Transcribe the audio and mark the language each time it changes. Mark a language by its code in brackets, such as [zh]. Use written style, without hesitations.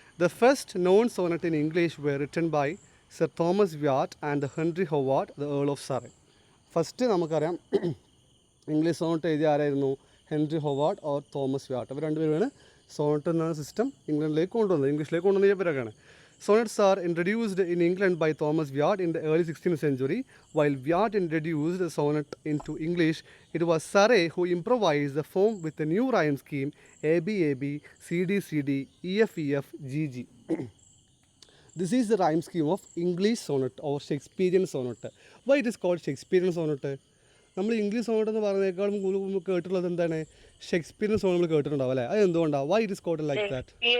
[en] The first non sonnet in English were written by sir Thomas Wyatt and Henry Howard, the earl of Surrey. [ml] First നമുക്കറിയാം English Sonet എഴുതിയ ആരായിരുന്നു? Henry Howard or Thomas വ്യാട്ട്. Our രണ്ടുപേരുമാണ് Sonet എന്ന system ഇംഗ്ലണ്ടിലേക്ക് കൊണ്ടുവന്നത്, ഇംഗ്ലീഷിലേക്ക് കൊണ്ടുവന്ന ഇവരൊക്കെയാണ്. [en] Sonnets are introduced in England by Thomas Wyatt in the early 16th century. While Wyatt introduced the sonnet into English, it was Surrey who improvised the form with a new rhyme scheme: ABAB, CD, EF, GG. This is the rhyme scheme of English sonnet or Shakespearean sonnet. Why it is called Shakespearean sonnet? [ml] നമ്മൾ English Sonet എന്ന് പറയുന്നതിനേക്കാളും കൂടുതൽ കേട്ടിട്ടുള്ളത് എന്താണ്? Shakespearean zone നമ്മൾ കേട്ടിട്ടുണ്ടാവും അല്ലേ? അത് എന്തുകൊണ്ടാണ്? [en] Why it is called like that?